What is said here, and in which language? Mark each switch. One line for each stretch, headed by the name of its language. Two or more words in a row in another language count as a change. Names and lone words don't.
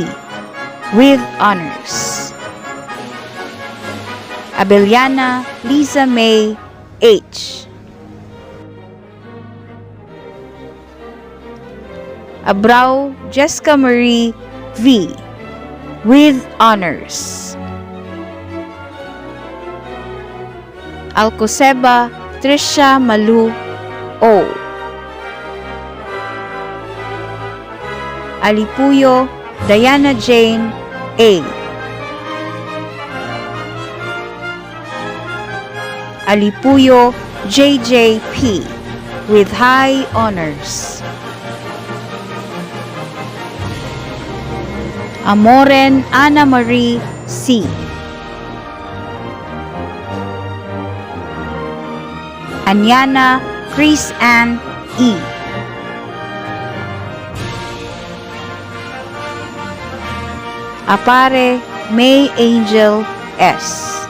English: with honors. Abeliana Lisa May H. Abrao Jessica Marie V. with honors. Alcoseba Trisha Malu O. Alipuyo Diana Jane A. Alipuyo JJP with high honors. Amoren Ana Marie C. Anyana Chris Ann E. Apare May Angel S.